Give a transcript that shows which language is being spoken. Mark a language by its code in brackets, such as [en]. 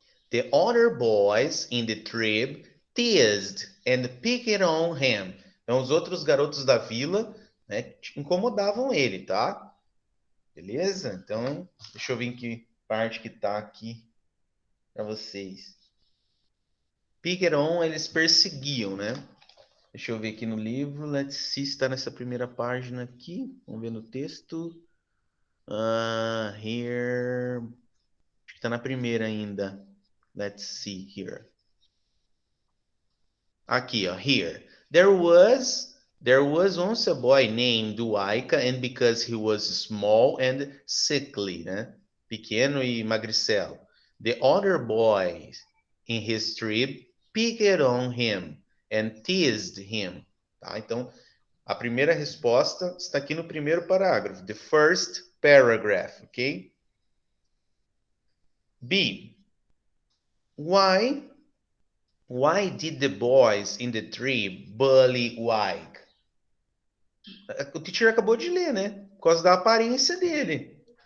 [en] The other boys in the tribe teased and picked on him. [pt] Então, os outros garotos da vila, né, incomodavam ele, tá? Beleza? Então, deixa eu ver em que parte que tá aqui para vocês. Picked on, eles perseguiam, né? Deixa eu ver aqui no livro. [en] Let's see [pt] se está nessa primeira página aqui. Vamos ver no texto. [en] Here. [pt] Acho que está na primeira ainda. [en] Let's see here. [pt] Aqui, ó. Here. [en] There was once a boy named Waika, and because he was small and sickly, né? [pt] Pequeno e magricelo. [en] The other boys in his tribe picked on him and teased him. [pt] Tá? Então, a primeira resposta está aqui no primeiro parágrafo. [en] The first paragraph, ok? B. Why did the boys in the tree bully Wike? [pt] O teacher acabou de ler, né? Por causa da aparência dele.